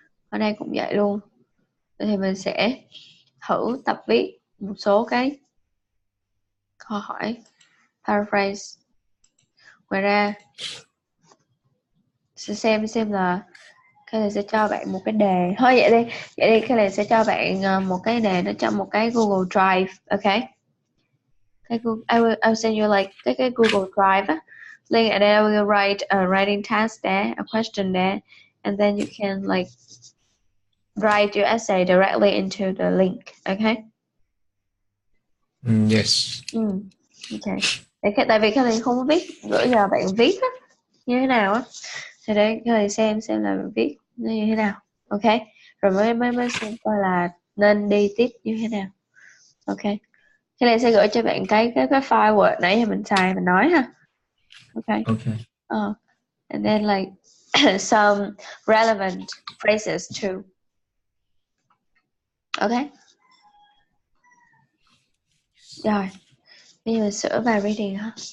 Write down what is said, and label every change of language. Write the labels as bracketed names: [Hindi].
[Vietnamese] Ở đây cũng vậy luôn, thì mình sẽ thử tập viết một số cái câu hỏi paraphrase. Ngoài ra sẽ xem là cái này sẽ cho bạn một cái đề thôi, vậy đi cái này sẽ cho bạn một cái đề nó trong một cái Google Drive. [English] Ok, [Vietnamese] cái [English] I'll send you like cái Google Drive link, and then I will write a writing task there, a question there, and then you can like write your essay directly into the link. Okay. Yes. Ok. [Vietnamese] Tại vì cái này không có biết bữa giờ bạn viết như thế nào thì để người xem là bạn viết nó như thế nào. Ok, rồi mới xem coi là nên đi tiếp như thế nào. Ok, cái này sẽ gửi cho bạn cái file Word nãy giờ mình xài mình nói ha. [English] Ok. And then like some relevant phrases too. Ok. [Vietnamese] Rồi, bây giờ mình sửa bài reading ha.